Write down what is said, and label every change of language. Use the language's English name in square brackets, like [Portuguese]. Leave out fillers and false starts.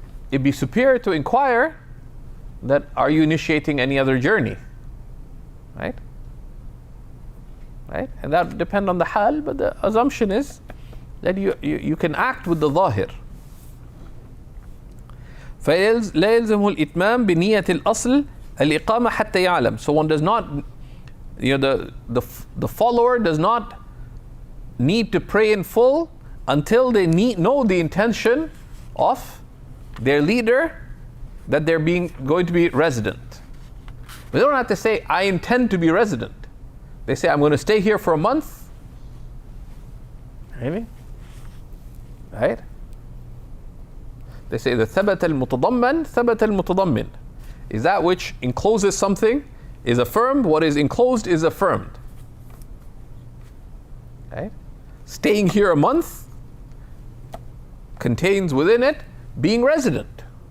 [English] It'd be superior to inquire that are you initiating any other journey? Right? Right? And that would depend on the hal, but the assumption is that you can act with the zahir. [Arabic] فلا يلزم الإتمام بنية الأصل الإقامة حتى يعلم. [English] So one does not, the follower does not need to pray in full until they know the intention of their leader, that they're going to be resident. But they don't have to say, I intend to be resident. They say, I'm going to stay here for a month. Maybe. Right? They say the [Arabic] ثبت المتضمن ثبت المتضمن. [English] Is that which encloses something is affirmed, what is enclosed is affirmed. Right? Staying here a month contains within it being resident.